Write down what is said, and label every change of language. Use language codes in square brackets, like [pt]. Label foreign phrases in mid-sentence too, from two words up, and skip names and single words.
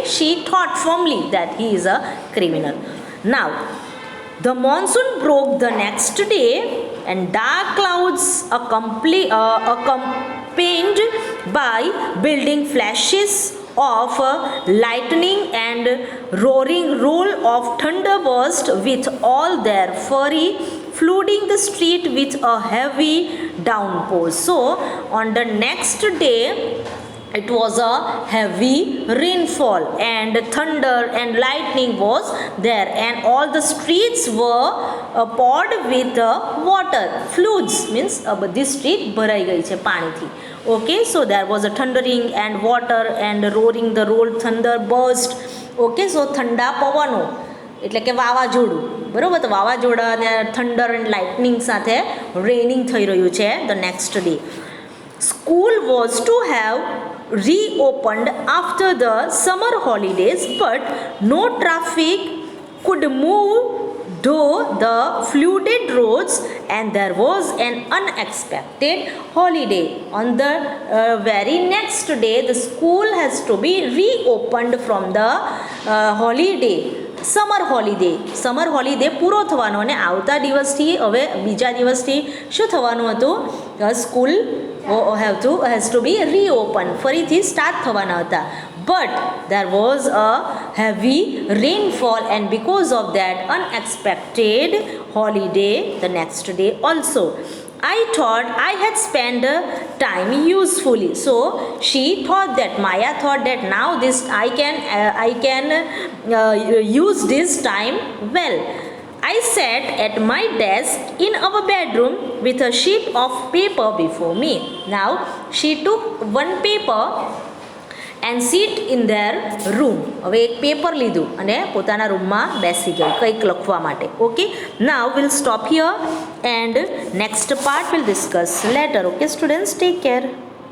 [en] She thought firmly that he is a criminal. Now the monsoon broke the next day, and dark clouds accompanied by building flashes of lightning and roaring roll of thunder burst with all their fury, flooding the street with a heavy downpour. So on the next day it was a heavy rainfall, and thunder and lightning was there, and all the streets were poured with water. Floods means [gu] બધી street ભરાઈ ગઈ છે પાણીથી, [en] okay. So there was a thundering and water and roaring the roll, thunder burst, okay. [gu] So ઠંડા પવનો એટલે કે વાવાઝોડું, બરાબર. તો વાવાઝોડા અને [en] thunder and lightning [gu] સાથે રેનિંગ થઈ રહ્યું છે [en] the next day. School was to have reopened after the summer holidays, but no traffic could move though the flooded roads, and there was an unexpected holiday. On the very next day the school has to be reopened from the holiday, summer holiday [gu] પૂરો થવાનો, અને આવતા દિવસથી હવે બીજા દિવસથી શું થવાનું હતું, [en] school has to be reopen, [gu] ફરીથી સ્ટાર્ટ થવાના હતા. [en] but there was a heavy rainfall, and because of that unexpected holiday the next day also, I thought I had spent time usefully. So she thought that, Maya thought that now this I can use this time well. I sat at my desk in our bedroom with a sheet of paper before me. Now she took one paper and sit in their room. [gu] હવે એક પેપર લીધું અને પોતાના રૂમમાં બેસી ગઈ કંઈક લખવા માટે. [en] ઓકે, now we'll stop here and next part we'll discuss later. Okay students, take care.